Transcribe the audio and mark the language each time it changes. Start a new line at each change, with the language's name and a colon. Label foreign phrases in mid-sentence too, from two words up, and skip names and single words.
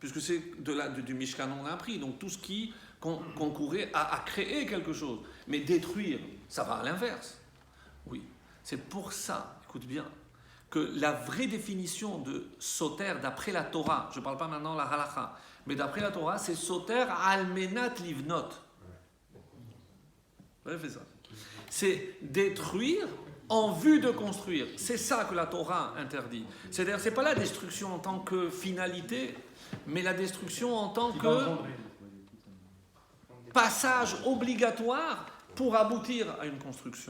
French: puisque c'est du Mishkan on a appris, donc tout ce qui concourait à créer quelque chose. Mais détruire, ça va à l'inverse. Oui, c'est pour ça, écoute bien, que la vraie définition de soter d'après la Torah, je ne parle pas maintenant de la halakha, mais d'après la Torah, c'est
Hebrew: סותר על מנת לבנות.
French: Vous avez fait ça. C'est détruire en vue de construire. C'est ça que la Torah interdit. C'est-à-dire, ce n'est pas la destruction en tant que finalité, mais la destruction en tant Qui va que engendrer. passage obligatoire pour aboutir à une construction.